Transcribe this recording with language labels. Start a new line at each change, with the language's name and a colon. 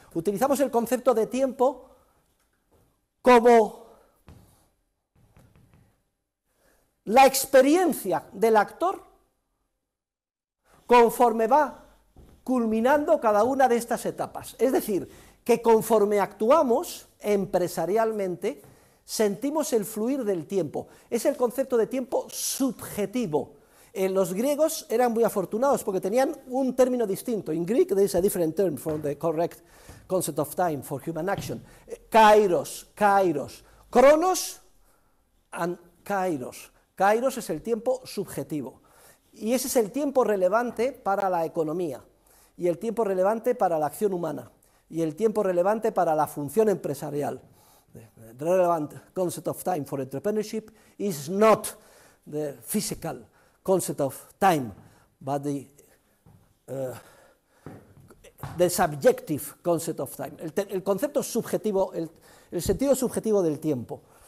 Spanish: Utilizamos el concepto de tiempo como la experiencia del actor conforme va culminando cada una de estas etapas. Es decir, que conforme actuamos empresarialmente, sentimos el fluir del tiempo. Es el concepto de tiempo subjetivo. Los griegos eran muy afortunados porque tenían un término distinto.
English: In Greek there is a different term for the correct concept of time for human action. Kairos, Cronos and Kairos.
Spanish: Kairos es el tiempo subjetivo. Y ese es el tiempo relevante para la economía, y el tiempo relevante para la acción humana, y el tiempo relevante para la función empresarial.
English: The relevant concept of time for entrepreneurship is not the physical concept of time, but the subjective concept of time.
Spanish: El concepto subjetivo, el sentido subjetivo del tiempo.